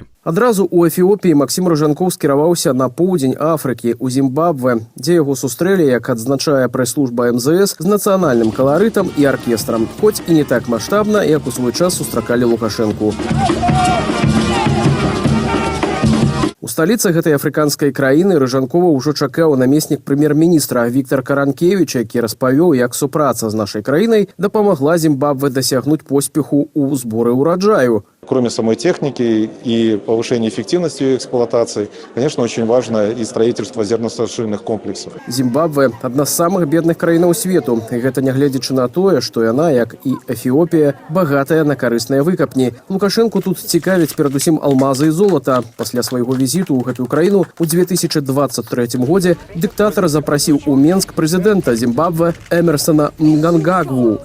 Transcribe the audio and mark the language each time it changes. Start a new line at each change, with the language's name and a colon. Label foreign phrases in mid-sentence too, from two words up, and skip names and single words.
Belarusian: Адразу у Эфіопіі Максім Рыжанкоў скіраваўся на поўдзень Афрыкі, у Зімбабве, дзе яго сустрэлі, як адзначае прэс-служба МЗС, з нацыянальным каларытам і аркестрам, хоць і не так маштабна, як у свой час сустракалі Лукашэнку. У сталіцы гэтай афрыканскай краіны Рыжанкова ўжо чакаў намеснік прэм'ер-міністра Віктор Каранкевіч, які распавёў, як супраца з нашай краінай дапамагла Зімбабве дасягнуць поспеху ў зборы ўраджаю.
Russian: Кроме самой техники и повышения эффективности ее эксплуатации, конечно, очень важно и строительство зерносушильных комплексов.
Belarusian: Зімбабве – одна з самых бедных краінаў свету. І гэта нягледзячы на тое, што яна, як і Эфіопія, багатая на карысныя выкапні. Лукашэнку тут цікавяць перадусім алмазы і золата. Пасля свайго візіту ў гэтую краіну ў 2023 годзе дыктатар запрасіў у Менск прэзідэнта Зімбабве Эмерсона Мнангагву.